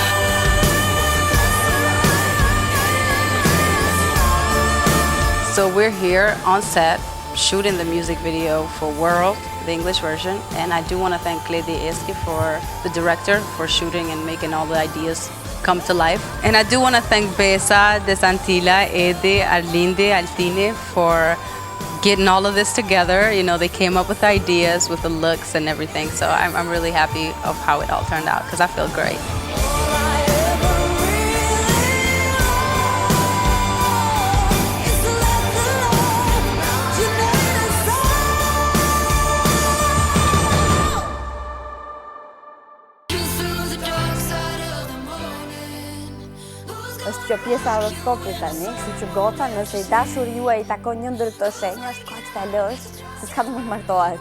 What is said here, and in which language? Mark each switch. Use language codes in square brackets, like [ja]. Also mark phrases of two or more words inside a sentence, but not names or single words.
[en] So we're here on set shooting the music video for World, the English version, and I do want to thank Kledi Eski, for the director, for shooting and making all the ideas come to life. And I do want to thank Besa, Desantila, Edi, Arlinde, Altini for getting all of this together. You know, they came up with ideas, with the looks and everything. So I'm really happy of how it all turned out because I feel great. [sq] Është që pjesa horoskopit tani, kështu që gota, nëse i dashuri juaj i takon një ndër këto shenja, është kohë që ta lësh, se s'ka të mund martohet.